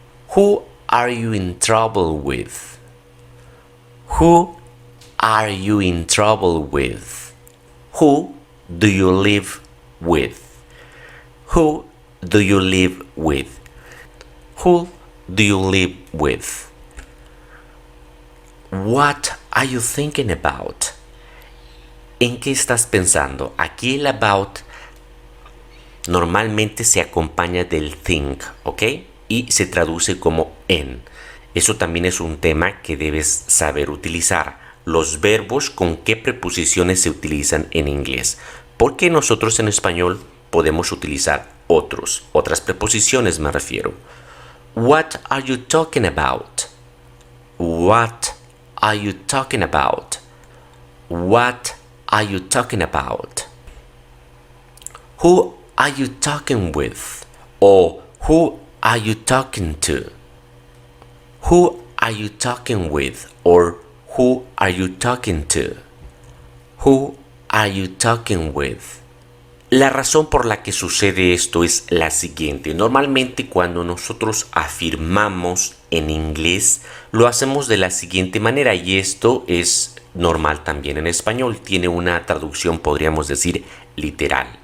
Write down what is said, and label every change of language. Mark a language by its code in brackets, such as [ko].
[en] Who are you in trouble with? Who are you in trouble with? Who do you live with? Who do you live with? Who do you live with? What are you thinking about? [es] ¿En qué estás pensando? Aquí el about normalmente se acompaña del think, ¿ok? Y se traduce como en. Eso también es un tema que debes saber utilizar. Los verbos con qué preposiciones se utilizan en inglés. Porque nosotros en español podemos utilizar otras preposiciones me refiero. [en] What are you talking about? What are you talking about? What are you talking about? Who are you talking with? Or who are you talking to? Who are you talking with? Or who are you talking to? Who are you talking with? [es] La razón por la que sucede esto es la siguiente. Normalmente cuando nosotros afirmamos en inglés, lo hacemos de la siguiente manera y esto es normal también en español. Tiene una traducción, podríamos decir, literal.